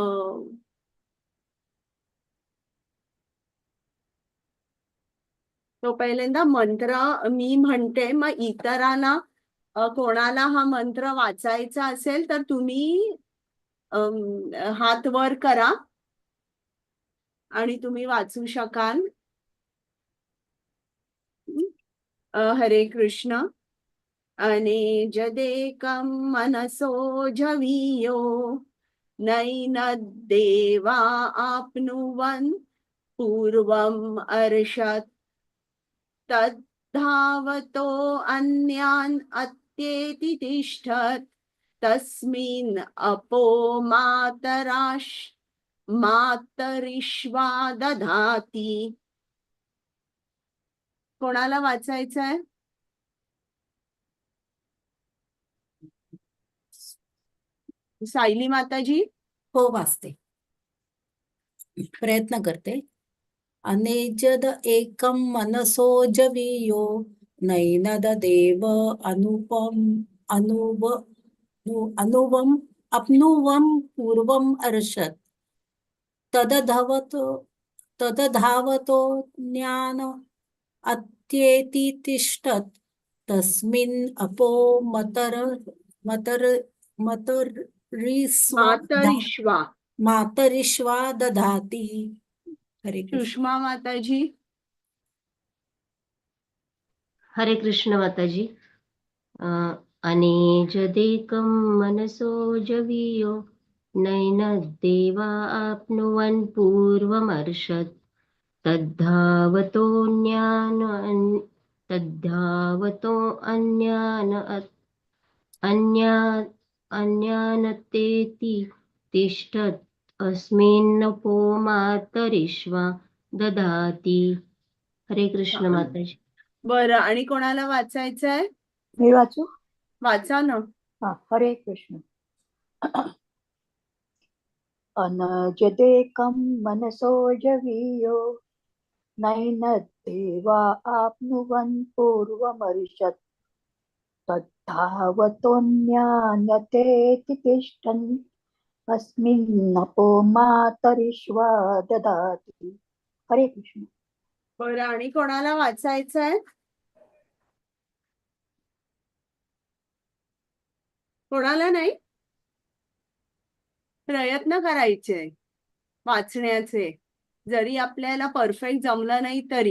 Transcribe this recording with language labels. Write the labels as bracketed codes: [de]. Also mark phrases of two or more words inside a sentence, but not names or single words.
[mr] तो पहिल्यांदा मंत्र मी म्हणते, मग इतरांना कोणाला हा मंत्र वाचायचा असेल तर तुम्ही हात वर करा आणि तुम्ही वाचू शकाल. हरे कृष्ण. [sa] अनेजदेकं मनसो जवीयो नैनद्देवा आप्नुवन् पूर्वम् अर्षत् तद्धावतो अन्यान् अत्येति तिष्ठत् तस्मिन् अपो मातरिश्वा दधाति. [mr] कोणाला वाचायचंय? सायली माताजी. हो, वाचते, प्रयत्न करते. [sa] अनेजद एकम मनसो जवीयो नैनद देव अनुवम अप्नुवम पूर्वम अर्षत् तदधावतो ज्ञान अत्येति तिष्ठत् तस्मिन् अपो मातरिश्वा दधाति. [mr] हरे कृष्ण. सुषमा माताजी. हरे कृष्ण माताजी. [sa] अनेजदेकं मनसो जवीयो नैनद्देवा आप्नुवन् पूर्वमर्षत् अन्यानतेति तिष्ठत् अस्मिन्नपो मातरिश्वा ददाति. [mr] हरे कृष्ण छान. माताजी. बरं, आणि कोणाला वाचायचंय? मी वाचू? वाचा ना. हा, हरे कृष्ण. [sa] अनजदेकं मनसो जवीयो नैनद्देवा आप्नुवन् पूर्वमर्षत् तद्धावतोऽन्यान्यतेति तिष्ठन् अस्मिन्नपो मातरिश्वा ददाति. [mr] हरे कृष्ण. बरं, आणि कोणाला वाचायचंय? कोणाला नाही? प्रयत्न करायचे वाचण्याचे, जरी आपल्याला परफेक्ट जमलं नाही तरी.